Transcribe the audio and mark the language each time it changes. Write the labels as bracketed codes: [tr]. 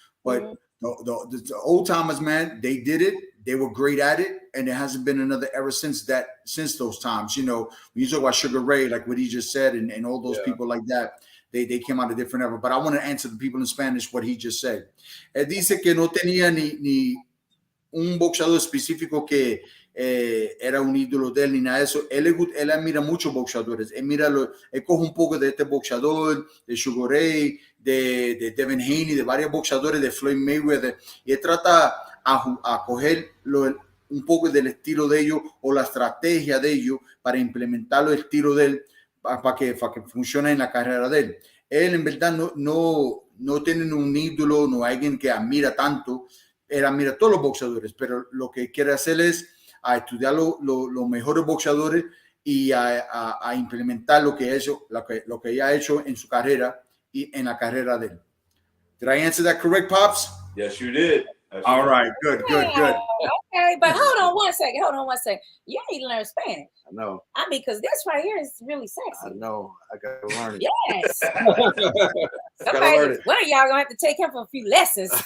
[en] But the old timers, man, they did it. They were great at it, and there hasn't been another era since those times. You know, when you talk about Sugar Ray, like what he just said, and all those people like that, they came out a different era. But I want to answer the people in Spanish what he just said. [es] Él dice que no tenía ni un boxeador específico que era un ídolo de él ni nada de eso. Él admira muchos boxeadores. Él coge un poco de este boxeador, de Sugar Ray, de Devin Haney, de varios boxeadores, de Floyd Mayweather, y él trata a coger un poco del estilo de ellos o la estrategia de ellos para implementarlo el estilo de él para que funcione en la carrera de él. Él en verdad no tiene un ídolo, no hay alguien que admira tanto. Él admira a todos los boxeadores, pero lo que quiere hacer es a estudiar los mejores boxeadores y a implementar lo que ella ha hecho en su carrera y en la carrera de él. [en] Did I answer that correct, Pops? Yes, you did. All right, good. Okay, but hold on one second. You need to learn Spanish. I know. I mean, because this right here is really sexy. know. I got to learn it. Yes. Gotta learn it. One of y'all gonna have to take him for a few lessons.